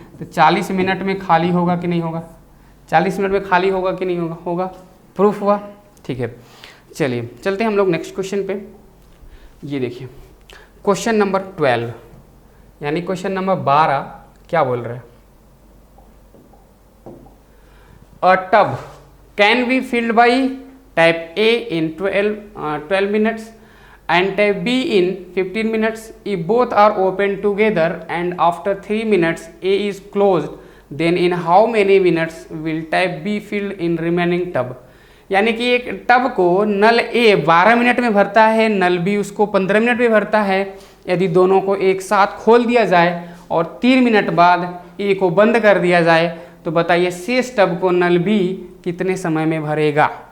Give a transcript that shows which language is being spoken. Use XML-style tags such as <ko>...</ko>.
<hi>तो 40 मिनट में खाली होगा कि नहीं होगा? 40 मिनट में खाली होगा कि नहीं होगा? होगा। प्रूफ हुआ? ठीक है, चलिए चलते हैं हम लोग नेक्स्ट क्वेश्चन पे। ये देखिए क्वेश्चन नंबर 12 यानी क्वेश्चन नंबर 12 क्या बोल रहे हैं?</hi> <en>A tub can be filled by tap A in 12 minutes and tab B in 15 minutes if both are open together and after 3 minutes A is closed, then in how many minutes will tab B filled in remaining tub?</en> <hi>यानी कि एक tub को नल A 12 minute में भरता है, नल B उसको 15 minute में भरता है। यदि दोनों को एक साथ खोल दिया जाए और 3 मिनट बाद A को बंद कर दिया जाए तो बताइए शेष टब को नल B कितने समय में भरेगा?</hi>